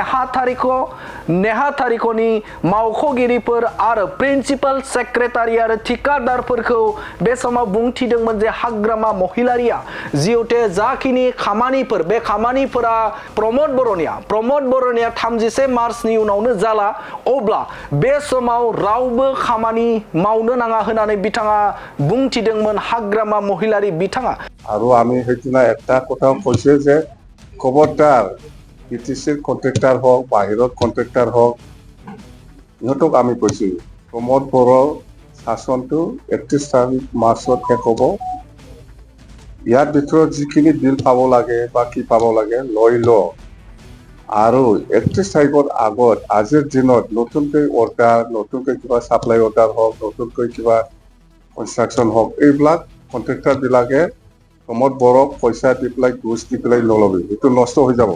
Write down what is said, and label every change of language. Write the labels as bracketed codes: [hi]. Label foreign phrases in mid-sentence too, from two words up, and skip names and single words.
[brx] नेहाथारिखनि मावख'गिरिफोर आरो प्रिन्सिपाल सेक्रेटारि आरो ठिकादारफोरखौ बे समाव बुंथिदोंमोन जे हाग्रामा महिलारिया जिहेतु जाखिनि खामानिफोर बे खामानिफोरा प्रमोद बर'निया 31 मार्चनि उनावनो जाला अब्ला बे समाव रावबो खामानि मावनो नाङा होननानै बिथाङा बुंथिदोंमोन हाग्रामा महिलारि बिथाङा। [as] আৰু আমি সেইদিনা এটা কথা কৈছে যে খবৰদাৰ বিটিচিৰ কন্ট্ৰেক্টৰ হওক বাহিৰৰ কন্ট্ৰেক্টৰ হওক ইহঁতক আমি কৈছো প্ৰমোদ বড়োৰ শাসনটো 31 তাৰিখ মাৰ্চত শেষ হ'ব। ইয়াৰ ভিতৰত যিখিনি বিল পাব লাগে বা কি পাব লাগে লৈ ল আৰু 31 তাৰিখৰ আগত আজিৰ দিনত নতুনকৈ অৰ্ডাৰ নতুনকৈ কিবা [en] supply order [as] হওক নতুনকৈ কিবা কনষ্ট্ৰাকশ্যন হওক এইবিলাক কন্ট্ৰেক্টৰবিলাকে প্ৰমোদ বড়োক পইচা দি পেলাই ঘুচ দি পেলাই নল'বি, সেইটো নষ্ট হৈ যাব।